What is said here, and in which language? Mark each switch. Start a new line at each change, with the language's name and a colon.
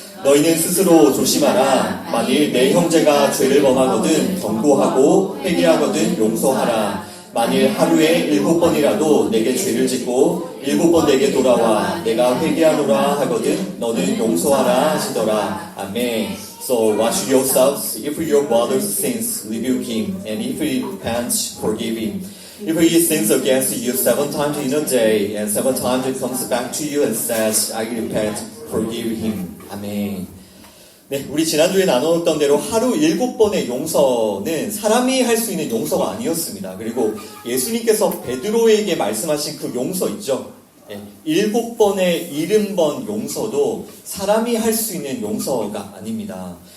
Korean: 너희는 스스로 조심하라. 만일 내 형제가 죄를 범하거든 경고하고 회개하거든 용서하라. 만일 하루에 7번이라도 내게 죄를 짓고 7번 내게 돌아와 내가 회개하노라 하거든 너는 용서하라 하시더라. 아멘.
English: So watch yourselves. If your brother sins, rebuke him, and if he repents, forgive him. If he sins against you 7 times in a day, and 7 times he comes back to you and says, I repent, forgive him.
Korean: 아멘. 네, 우리 지난주에 나누었던 대로 하루 7번의 용서는 사람이 할 수 있는 용서가 아니었습니다. 그리고 예수님께서 베드로에게 말씀하신 그 용서 있죠. 네, 7번의 70번 용서도 사람이 할 수 있는 용서가 아닙니다.